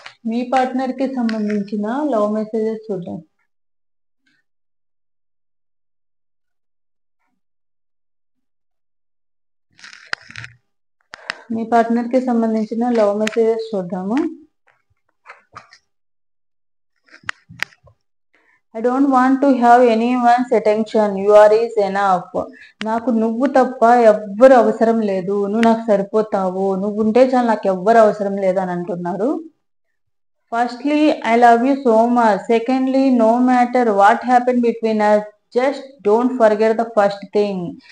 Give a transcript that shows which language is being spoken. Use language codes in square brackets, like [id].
[te] మీ partner కి సంబంధించిన love messages చూద్దాం. మీ పార్ట్నర్ కి సంబంధించిన లవ్ మెసేజెస్ చూద్దాము. [en] I don't want to have anyone's attention. You are is enough. [te] నాకు నువ్వు తప్ప ఎవ్వరు అవసరం లేదు, నువ్వు నాకు సరిపోతావు, నువ్వు ఉంటే చాలు, నాకు ఎవ్వరు అవసరం లేదు అని అంటున్నారు. [en] Firstly I love you so much. Secondly no matter what happen between us, just don't forget the first thing.